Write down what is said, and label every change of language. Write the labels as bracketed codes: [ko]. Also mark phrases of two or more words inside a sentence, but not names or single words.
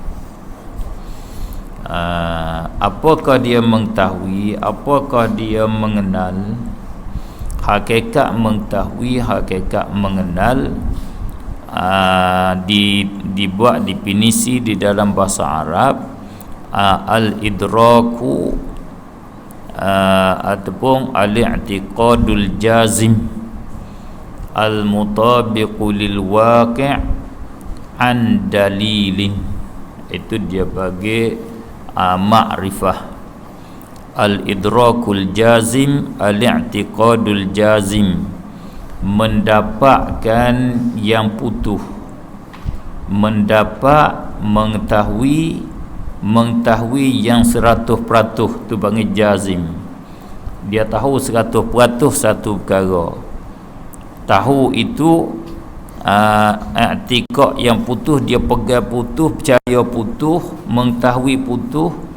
[ms] Apakah dia mengetahui, apakah dia mengenal? Hakikat mengetahui, hakikat mengenal, dibuat definisi di dalam bahasa Arab, al-idraku ataupun [ar] الاعتقاد الجازم المطابق للواقع عن دليل. [ms] Itu dia bagi ma'rifah. [ar] الإدراك الجازم، الاعتقاد الجازم, [ms] mendapatkan yang putuh, mendapat, mengetahui yang 100%, tu panggil jazim. Dia tahu 100% satu perkara. Tahu itu i'tiqad yang putuh, dia pegang putuh, percaya putuh, mengetahui putuh.